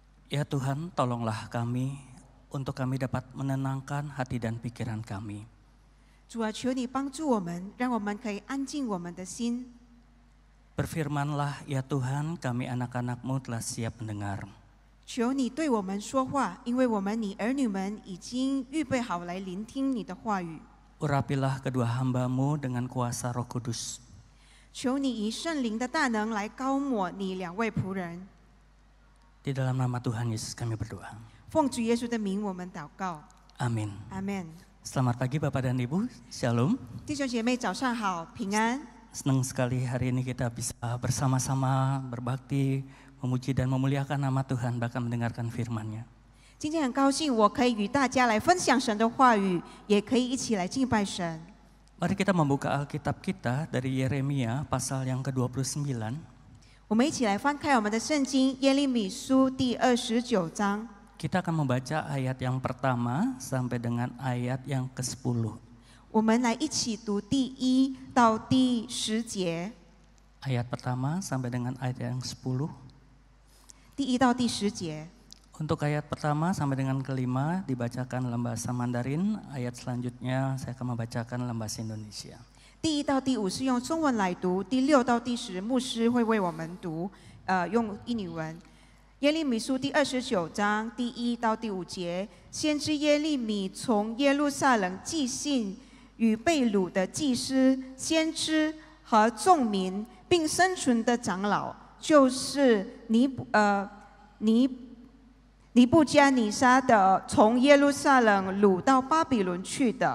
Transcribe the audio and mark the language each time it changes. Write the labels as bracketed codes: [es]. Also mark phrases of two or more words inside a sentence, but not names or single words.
[id] Ya Tuhan, tolonglah kami untuk kami dapat menenangkan hati dan pikiran kami. [zh] 主啊，求你帮助我们，让我们可以安静我们的心。 [id] Berfirmanlah ya Tuhan, kami anak-anak-Mu telah siap mendengar. [zh] 求你对我们说话，因为我们你儿女们已经预备好来聆听你的话语。 [id] Urapilah kedua hamba-Mu dengan kuasa Roh Kudus. [zh] 求你以圣灵的大能来膏抹你两位仆人。 [id] Di dalam nama Tuhan Yesus kami berdoa. [zh] 奉主耶稣的名，我们祷告。 [id] Amin. [zh] 阿门。 [id] Selamat pagi Bapak dan Ibu, Shalom. [zh] 弟兄姐妹，早上好，平安。 [id] Senang sekali hari ini kita bisa bersama-sama berbakti, memuji dan memuliakan nama Tuhan, bahkan mendengarkan firman-Nya. [zh] 今天很高兴，我可以与大家来分享神的话语，也可以一起来敬拜神。 [id] Mari kita membuka Alkitab kita dari Yeremia pasal yang ke-29. [zh] 我们一起来翻开我们的圣经《耶利米书》第29章。 [id] Kita akan membaca ayat yang pertama sampai dengan ayat yang ke-10. [zh] 我们来一起读第1到第10节。 [id] Ayat pertama sampai dengan ayat yang 10. [zh] 第1到第10节。 [id] Untuk ayat pertama sampai dengan kelima dibacakan dalam bahasa Mandarin, ayat selanjutnya saya akan membacakan dalam bahasa Indonesia. [zh] 第1到第5是用中文来读，第6到第10牧师会为我们读，用印尼文。耶利米书第29章第1到第5节，先知耶利米从耶路撒冷寄信与被掳的祭司、先知和众民，并生存的长老，就是尼布加尼撒的，从耶路撒冷掳到巴比伦去的。